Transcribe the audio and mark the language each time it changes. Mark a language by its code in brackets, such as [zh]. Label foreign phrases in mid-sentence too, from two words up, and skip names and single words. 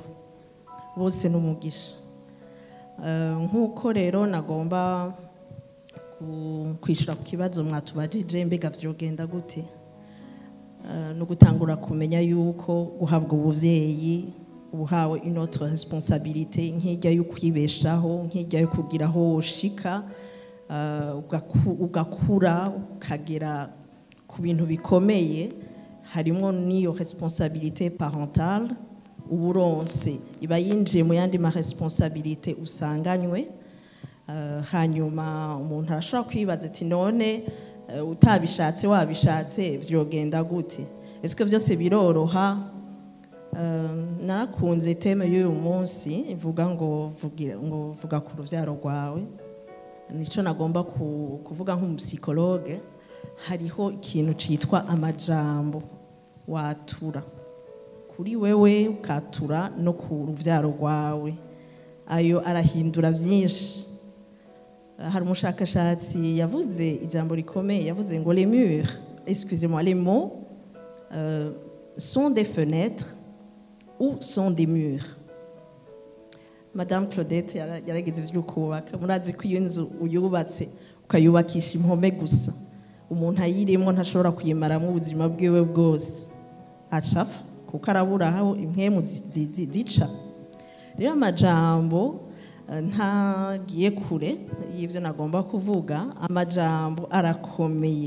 [rn] Bose n'umugisha. Nkuko rero nagomba kwishura ku kibazo mwatubajije mbega vyogenda gute, no gutangura kumenya yuko guhabwa ubuvyeyi ubuhawe [fr] une autre responsabilité [rn] nk'ijya yo kwibeshaho, nk'ijya yo kugira aho ushika ugakura ukagera ku bintu bikomeye. Harimo niyo [fr] responsabilité parentale [rn] uburonse iba yinjiye mu yandi ma responsabilité usanganywe. Hanyuma umuntu arashobora kwibaza ati none utabishatse wabishatse vyogenda gute? [fr] Est-ce que [rn] vyose biroroha? Narakunze teme y'uyu munsi ivuga ngo vuga ku ruvyaro rwawe. Nico nagomba kuvuga nk'umusicologue. Hariho ikintu citwa amajambo watura kuri wewe ukatura no ku ruvyaro rwawe, ayo arahindura vyinshi. Hari umushakashatsi yavuze ijambo rikomeye, yavuze ngo [fr] les murs, excusez-moi, les mots sont des fenêtres ou sont des murs. [rn] Madame Claudette yarageze ivyo kubaka, murazi ko iyo nzu uyubatse ukayubakisha impome gusa, umuntu ayirimo ntashobora kuyimaramwo ubuzima bwiwe bwose, acafa kuko arabura aho impwemu zica. Rero amajambo ntagiye kure y'ivyo nagomba kuvuga, amajambo arakomeye.